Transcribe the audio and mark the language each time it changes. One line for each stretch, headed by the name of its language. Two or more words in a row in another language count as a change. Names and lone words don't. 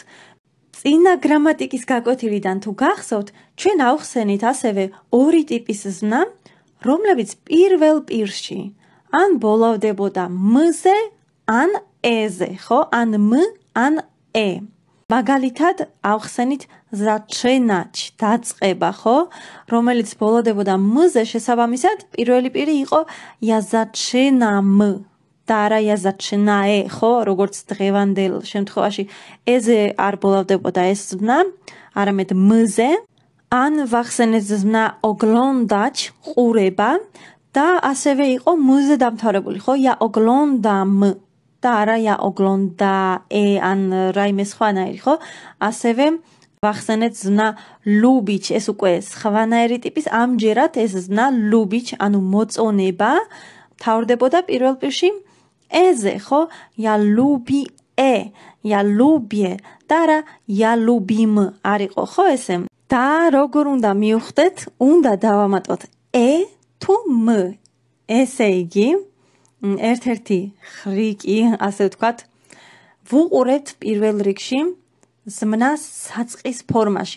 Georgian: წინა გრამატიკის გაკვეთილიდან თუ გახსოვთ, ჩვენ ავხსენით ასევე ორი ტიპის ზმნა, რომლებიც პირველ პირში ან ბოლოვდებოდა მ-ზე, ან ე-ზე, ხო? ან მ, ან ე. მაგალითად, ავხსენით zaczynać, დაწყება, ხო? რომელიც ბოლოვდებოდა მ-ზე, შესაბამისად, პირველი პირი იყო
Polish: ja zaczynam.
Georgian: და არა
Polish: ja zaczynaję,
Georgian: ხო? როგორც დღევანდელ შემთხვევაში ე-ზე არ ბოლოვდებოდა ეს ზმნა, არამედ მ-ზე. ან ვახსენეთ ზმნა oglądać, ყურება და ასევე იყო მ-ზე დამთავრებული, ხო?
Polish: ja oglądam.
Georgian: და არა
Polish: ja oglądaję,
Georgian: ან რაიმე სხვანაირი, ხო? ასევე ვახსენეთ ზმნა lubić, ეს უკვე სხვანაირი ტიპის, ამჯერად ეს ზმნა lubić, ანუ მოწონება, თავრდებოდა პირველ პირში ე-ზე, ხო?
Polish: ja lubię, ja lubię
Georgian: და არა
Polish: ja lubim
Georgian: არ იყო, ხო ესე? და როგორ უნდა მივხვდეთ? უნდა დავამატოთ ე თუ მ. ესე იგი, ერთ-ერთი ხრიკი, ასე ვთქვათ, ვუყურებთ პირველ რიგში ზმნას საწყის ფორმაში.